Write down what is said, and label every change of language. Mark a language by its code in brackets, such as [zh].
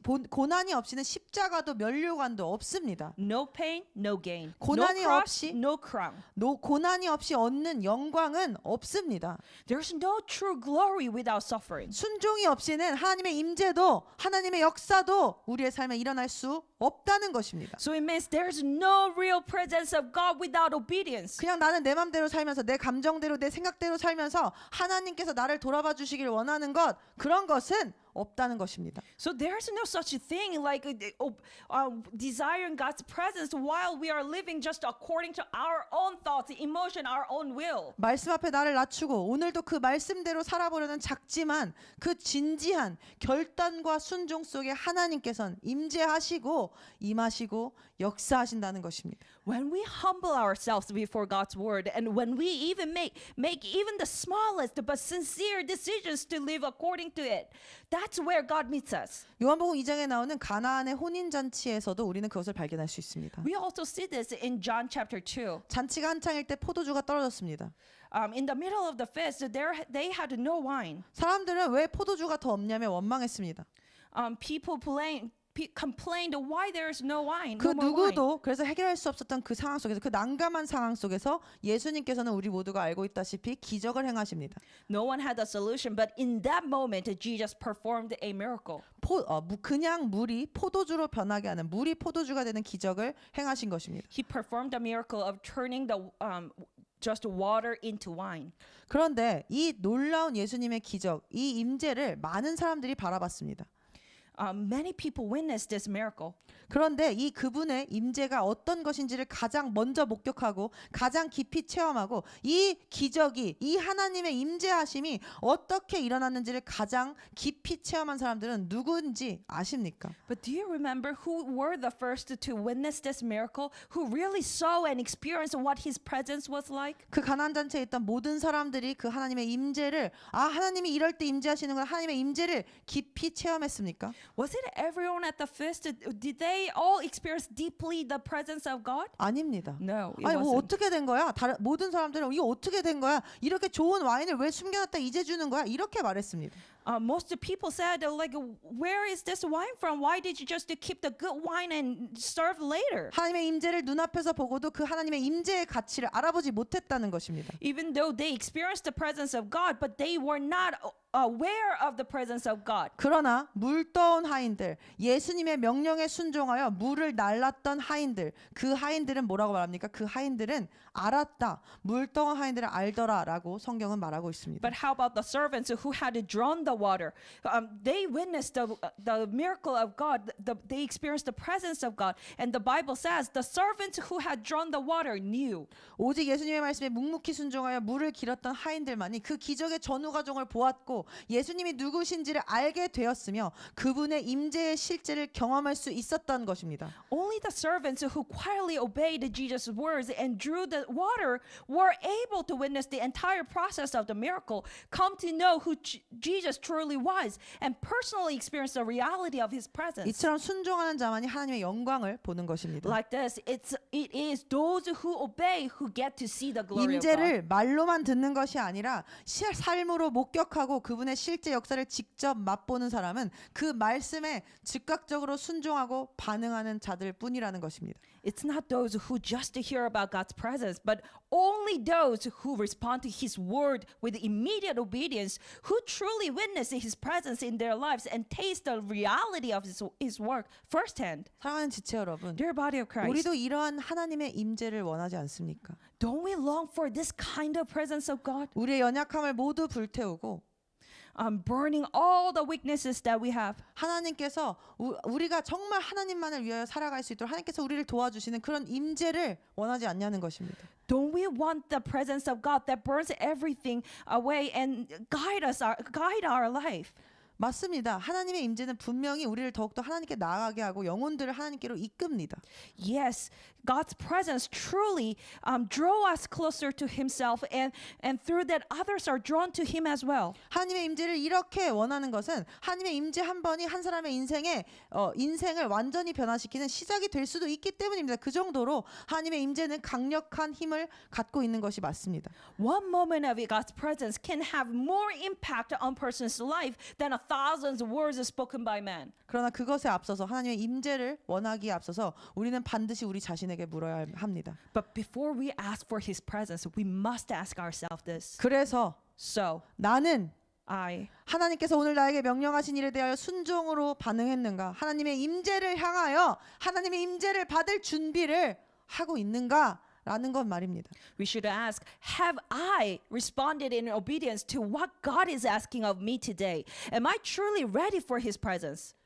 [ko] 고난이 없이는 십자가도 면류관도 없습니다. [en] no pain, no gain. [ko] 고난이 [en] No cross, [ko] 없이- [en] no crown. [ko] 고난이 없이 얻는 영광은 없습니다. [en] There's no true glory without suffering. [ko] 순종이 없이는 하나님의 임재도 하나님의 역사도 우리의 삶에 일어날 수 없다는 것입니다. [en] So it means there's no real presence of God without obedience. [ko] 그냥 나는 내 맘대로 살면서 내 감정대로 내 생각대로 살면서 하나님께서 나를 돌아봐 주시길 원하는 것 그런 것은 없다는 것입니다. [en] So there's no such thing like desiring God's presence while we are living just according to our own thoughts, emotion, our own will. [ko] 말씀 앞에 나를 낮추고 오늘도 그 말씀대로 살아보려는 작지만 그 진지한 결단과 순종 속에 하나님께서는 임재하시고 임하시고 역사하신다는 것입니다. [en] When we humble ourselves before God's word, and when we even make even the smallest but sincere decisions to live according to it, that's where God meets us. [ko] 요한복음 2장에 나오는 가나안의 혼인 잔치에서도 우리는 그것을 발견할 수 있습니다. [en] We also see this in John chapter 2. [ko] 잔치가 한창일 때 포도주가 떨어졌습니다. [en] In the middle of the feast, they had no wine. [ko] 사람들은 왜 포도주가 더 없냐며 원망했습니다. [en] People complained why there is no wine. [ko] 그 [en] no more wine. [ko] 누구도 그래서 해결할 수 없었던 그 상황 속에서 그 난감한 상황 속에서 예수님께서는 우리 모두가 알고 있다시피 기적을 행하십니다. [en] No one had a solution, but in that moment, Jesus performed a miracle. [ko] 그냥 물이 포도주로 변하게 하는 물이 포도주가 되는 기적을 행하신 것입니다. [en] He performed the miracle of turning the just water into wine. [ko] 그런데 이 놀라운 예수님의 기적, 이 임재를 많은 사람들이 바라봤습니다. [en] Many people witnessed this miracle. [ko] 그런데 이 그분의 임재가 어떤 것인지를 가장 먼저 목격하고 가장 깊이 체험하고 이 기적이 이 하나님의 임재하심이 어떻게 일어났는지를 가장 깊이 체험한 사람들은 누구인지 아십니까? [en] But do you remember who were the first to witness this miracle? Who really saw and experienced what His presence was like? [ko] 그 가나안 잔치에 있던 모든 사람들이 그 하나님의 임재를 하나님이 이럴 때 임재하시는구나 하나님의 임재를 깊이 체험했습니까? [en] Was it everyone at the feast? Did they all experience deeply the presence of God? [ko] 아닙니다. [en] No, it [ko] 아니 뭐 [en] wasn't. [ko] 어떻게 된 거야? 모든 사람들은 이거 어떻게 된 거야? 이렇게 좋은 와인을 왜 숨겨놨다 이제 주는 거야? 이렇게 말했습니다. [en] Most people said, like, where is this wine from? Why did you just keep the good wine and serve later? [ko] 하나님의 임재를 눈앞에서 보고도 그 하나님의 임재의 가치를 알아보지 못했다는 것입니다. [en] Even though they experienced the presence of God, but they were not aware of the presence of God. [ko] 그러나 물떠온 하인들, 예수님의 명령에 순종하여 물을 날랐던 하인들, 그 하인들은 뭐라고 말합니까? 그 하인들은 알았다. 물떠온 하인들은 알더라라고 성경은 말하고 있습니다. [en] But how about the servants who had drawn the water? They witnessed the miracle of God. They experienced the presence of God. And the Bible says the servants who had drawn the water knew. [ko] 오직 예수님의 말씀에 묵묵히 순종하여 물을 길었던 하인들만이 그 기적의 전후 과정을 보았고 예수님이 누구신지를 알게 되었으며 그분의 임재의 실제를 경험할 수 있었던 것입니다. [en] Only the servants who quietly obeyed Jesus' words and drew the water were able to witness the entire process of the miracle, come to know who Jesus truly was, and personally experience the reality of his presence. [ko] 이처럼 순종하는 자만이 하나님의 영광을 보는 것입니다. [en] Like this, it is those who obey who get to see the glory of God. [ko] 임재를 말로만 듣는 것이 아니라 삶으로 목격하고 그분의 실제 역사를 직접 맛보는 사람은 그 말씀에 즉각적으로 순종하고 반응하는 자들 뿐이라는 것입니다. [en] It's not those who just hear about God's presence, but only those who respond to his word with immediate obedience, who truly witness his presence in their lives and taste the reality of his work firsthand. [ko] 사랑하는 지체 여러분, [en] Dear body of Christ, [ko] 우리도 이러한 하나님의 임재를 원하지 않습니까? [en] don't we long for this kind of presence of God? [ko] 우리의 연약함을 모두 불태우고 [en] Burning all the weaknesses that we have. [ko] 하나님께서 우리가 정말 하나님만을 위하여 살아갈 수 있도록 하나님께서 우리를 도와주시는 그런 임재를 원하지 않냐는 것입니다. [en] Don't we want the presence of God that burns everything away and guide our life? [ko] 맞습니다. 하나님의 임재는 분명히 우리를 더욱더 하나님께 나아가게 하고 영혼들을 하나님께로 이끕니다. [en] Yes, God's presence truly draw us closer to himself and through that others are drawn to him as well. [ko] 하나님의 임재를 이렇게 원하는 것은 하나님의 임재 한 번이 한 사람의 인생을 완전히 변화시키는 시작이 될 수도 있기 때문입니다. 그 정도로 하나님의 임재는 강력한 힘을 갖고 있는 것이 맞습니다. [en] One moment of God's presence can have more impact on person's life than 1,000 words spoken by man. [ko] 그러나 그것에 앞서서 하나님의 임재를 원하기에 앞서서 우리는 반드시 우리 자신에게 물어야 합니다. [en] But before we ask for his presence, we must ask ourselves this. [ko] 그래서 [en] So, [ko] 나는 [en] I [ko] 하나님께서 오늘 나에게 명령하신 일에 대하여 순종으로 반응했는가? 하나님의 임재를 향하여 하나님의 임재를 받을 준비를 하고 있는가? 라는 건 말입니다. [en] We should ask, have I responded in obedience to what God is asking of me today? Am I truly ready for his presence?